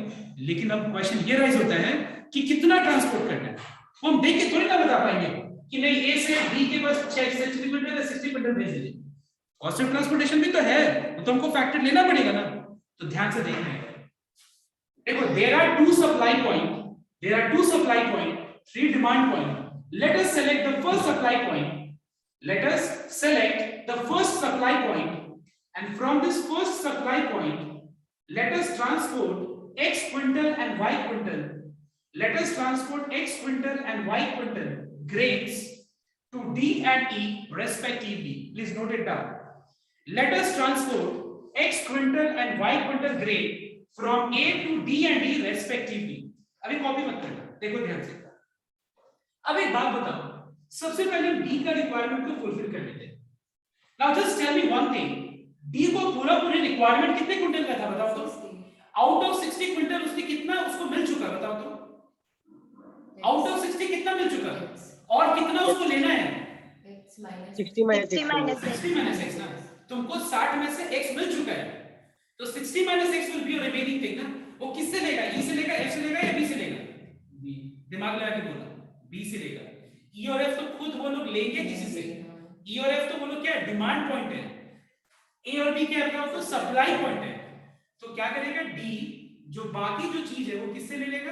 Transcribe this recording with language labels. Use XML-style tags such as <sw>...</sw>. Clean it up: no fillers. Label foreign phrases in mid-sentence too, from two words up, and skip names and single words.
<hi>लेकिन अब क्वेश्चन ये राइज होता है कि कितना ट्रांसपोर्ट करना है, वो हम देख के थोड़ी ना बता पाएंगे कि नहीं ए से बी के बस 60 मीटर या 60 मीटर भेज दीजिए।</hi> <en>cost of transportation</en> <hi>भी तो है, तो हमको फैक्टर लेना पड़ेगा ना। तो ध्यान से देखना है, देखो</hi> <en>there are two supply point, 3 demand point. Let us select the first supply point, and from this first supply point let us transport x quintal and y quintal, grains to D and E respectively. Please note it down. Let us transport x quintal and y quintal grain from A to D and E respectively.</en> <hi>अभी कॉपी मत करना, देखो ध्यान से। अब एक बात बताओ, सबसे पहले हम D का रिक्वायरमेंट को फुलफिल कर लेते हैं।</hi> <en>Now just tell me one thing,</en> <hi>D को पूरा रिक्वायरमेंट कितने क्विंटल का था बताओ तो?</hi> <en>out of</en> <hi>60 क्विंटल उसने कितना उसको मिल चुका बताओ तो?</hi> <en>out of</en> <hi>60 कितना मिल चुका और कितना उसको लेना है?</hi> <en>60 minus x</en> <hi>ना, तुमको 60 में से x मिल चुका है, तो</hi> <en>60 minus x will be your remaining thing</en> <hi>ना। वो किससे लेगा? E से लेगा, F से लेगा या B से लेगा? B। दिमाग लगा के बोला, B से लेगा। E और F तो खुद वो लोग लेंगे किसी से। E और F तो वो लोग क्या है?</hi> <en>demand point</en> <hi>है। A और B क्या है? तो</hi> <en>supply point</en> <hi>है। तो क्या करेगा? D जो बाकी जो चीज है वो किससे ले लेगा?</hi>